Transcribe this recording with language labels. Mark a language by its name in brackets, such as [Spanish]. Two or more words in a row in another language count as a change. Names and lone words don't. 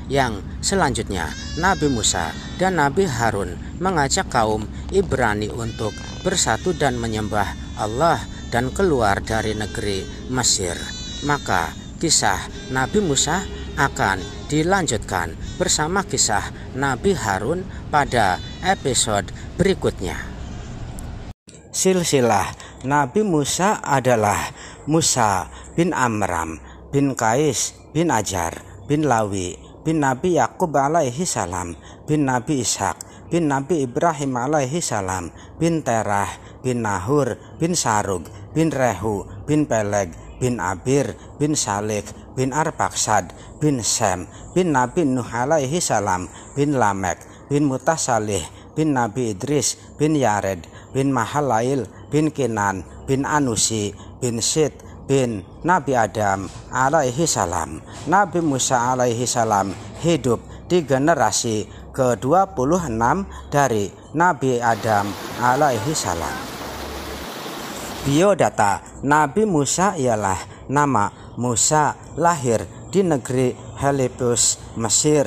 [Indonesian] Yang selanjutnya Nabi Musa dan Nabi Harun mengajak kaum Ibrani untuk bersatu dan menyembah Allah dan keluar dari negeri Mesir. Maka kisah Nabi Musa akan dilanjutkan bersama kisah Nabi Harun pada episode berikutnya. Silsilah Nabi Musa adalah Musa bin Amram bin Qais bin Ajar bin Lawi bin Nabi Yakub alaihi salam bin Nabi Ishak bin Nabi Ibrahim [Arabic] عليه السلام [Indonesian] bin Terah bin Nahur bin Sarug bin Rehu bin Peleg bin Abir bin Salih bin Arpaksad bin Sem bin Nabi Nuh [Arabic] عليه السلام [Indonesian] bin Lamek bin Mutasalih bin Nabi Idris bin Yared bin Mahalail bin Kinan bin Anusi bin Sid bin Nabi Adam [Arabic] عليه السلام. [Indonesian] Nabi Musa [Arabic] عليه السلام [Indonesian] hidup di generasi ke-26 dari Nabi Adam [Arabic] عليه السلام. [Indonesian] Biodata Nabi Musa ialah nama Musa, lahir di negeri Helipus, Mesir.